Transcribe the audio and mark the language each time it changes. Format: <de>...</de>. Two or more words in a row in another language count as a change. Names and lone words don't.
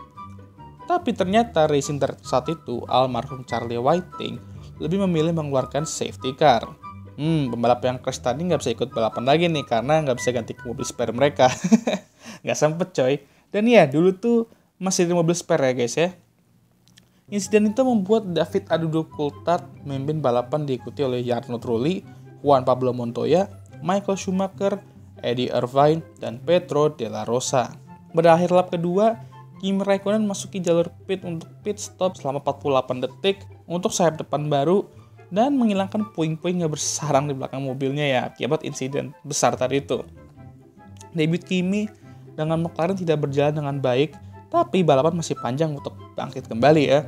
<id>Tapi ternyata</id> <en>racing director</en> <id>saat itu, almarhum Charlie Whiting, lebih memilih mengeluarkan</id> <en>safety car.</en> <id>Pembalap yang crash tadi nggak bisa ikut balapan lagi nih, karena nggak bisa ganti ke mobil spare mereka. Nggak sempet coy. Dan ya, dulu tuh masih ada mobil spare ya guys ya. Insiden itu membuat David Adudo Coulthard memimpin balapan diikuti oleh Jarno Trulli, Juan Pablo Montoya, Michael Schumacher, Eddie Irvine, dan Pedro de la Rosa. Pada akhir lap kedua, Kimi Raikkonen masuki jalur pit untuk</id> <en>pit stop</en> <id>selama 48 detik untuk sayap depan baru dan menghilangkan puing-puing yang bersarang di belakang mobilnya ya akibat insiden besar tadi itu. Debut Kimi dengan McLaren tidak berjalan dengan baik, tapi balapan masih panjang untuk bangkit kembali ya.</id>